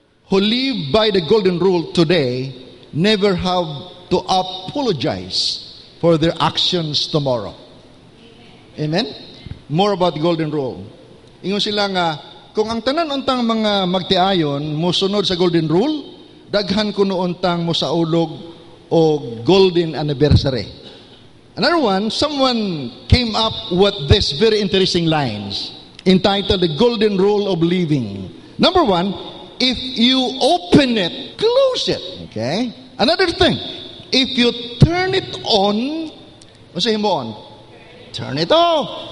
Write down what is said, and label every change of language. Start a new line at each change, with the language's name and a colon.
English: who live by the golden rule today never have to apologize for their actions tomorrow. Amen? More about the golden rule.
Cebuano: Ingon sila nga, kung ang tanan untang mga magtiayon mosunod sa golden rule, daghan kuno untang mo sa ulog o golden anniversary.
English: Another one, someone came up with this very interesting lines entitled The Golden Rule of Living. Number one, if you open it, close it. Okay? Another thing, if you turn it on,
Filipino: ano sabihin mo on?
English: Turn it off.